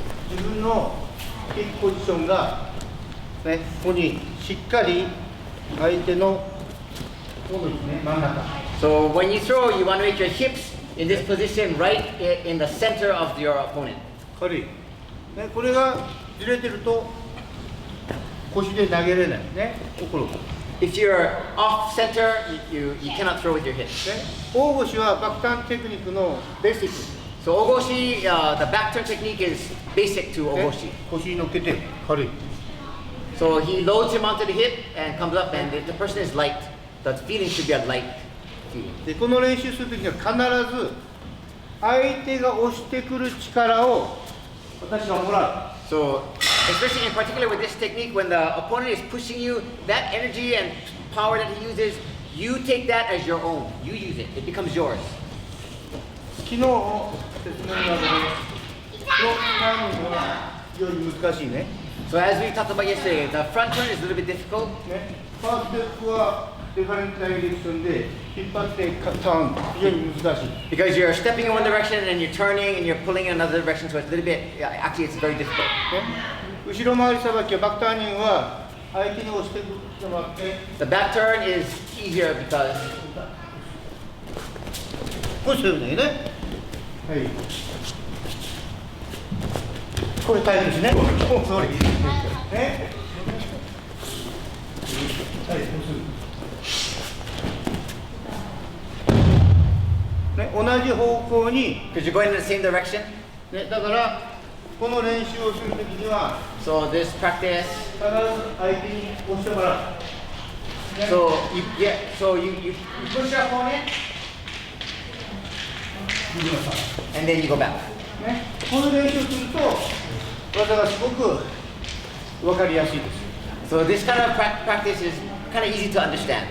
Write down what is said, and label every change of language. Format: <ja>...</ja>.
<ja>自分のキックポジションが、ね、ここにしっかり相手のここですね、真ん中。</ja> <en>so when you throw, you want to make your hips in this position right in the center of your opponent.</en> <ja>軽い。ね、これがずれてると腰で投げれないね。これ。</ja> <en>If you're off center, you cannot throw with your hips.</en> <ja>大腰はバックターンテクニックのベーシック。</ja> <en>So ogoshi, the back turn technique is basic to</en> <ja>ね</ja> <en>ogoshi.</en> <ja>腰に乗っけて軽い。</ja> <en>So he loads him onto the hip and comes up, and the person is light. The feeling should be a light feeling.</en> <ja>でこの練習するときには必ず相手が押してくる力を私がもらう。</ja> <en>So, especially in particular with this technique, when the opponent is pushing you, that energy and power that he uses, you take that as your own. You use it. It becomes yours.</en> <ja>昨日説明があるのタイミングは非常に難しいね。</ja> <en>So as we talked about yesterday, the front turn is a little bit difficult.</en> <ja>ね、ファーストステップは</ja> <en>ディファレントダイレクション</en> <ja>で引っ張ってターン、非常に難しい。</ja> <en>Because you're stepping in one direction and you're turning and you're pulling in another direction, so it's a little bit, actually it's very difficult.</en> <ja>ね、後ろ回りさばきはバックターニングは相手に押してもらって、</ja> <en>The back turn is easier because</en> <ja>こうしてるんだよね。はい。これタイプですね。お、それ。ね。はい、こうする。ね、同じ方向に。</ja> <en>because you're going in the same direction.</en> <ja>ね、だからこの練習をするときには、</ja> <en>So this practice.</en> <ja>必ず相手に押してもらう。ね、</ja> <en>So you push your opponent and then you go back.</en> <ja>ね、この練習をすると技がすごく分かりやすいです。</ja> <en>So this kind of practice is kind of easy to understand.</en>